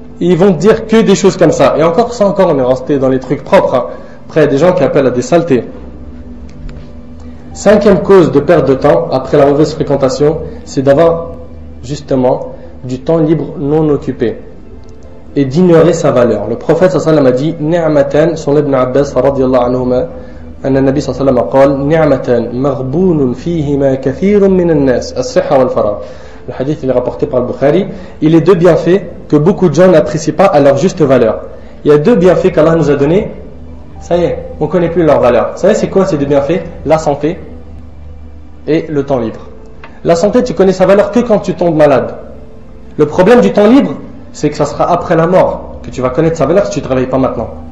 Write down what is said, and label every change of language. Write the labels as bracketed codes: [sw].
[fr] Et ils vont te dire que des choses comme ça. Et encore, ça encore, on est resté dans les trucs propres. Hein. Après, il y a des gens qui appellent à des saletés. Cinquième cause de perte de temps, après la mauvaise fréquentation, c'est d'avoir justement du temps libre non occupé et d'ignorer sa valeur. Le prophète sallallahu alayhi wa sallam a dit ni'matan, son ibn Abbas radiyallahu anhuma, [ar] أن النبي صلى الله عليه وسلم قال نعمتان مغبون فيهما كثير من الناس الصحة والفراغ. [fr] Le hadith il est rapporté par le Bukhari. Il est deux bienfaits que beaucoup de gens n'apprécient pas à leur juste valeur. Il y a deux bienfaits qu'Allah nous a donnés. Ça y est, on ne connaît plus leur valeur. Vous savez c'est quoi ces deux bienfaits? La santé et le temps libre. La santé, tu connais sa valeur que quand tu tombes malade. Le problème du temps libre, c'est que ça sera après la mort que tu vas connaître sa valeur si tu ne te réveilles pas maintenant.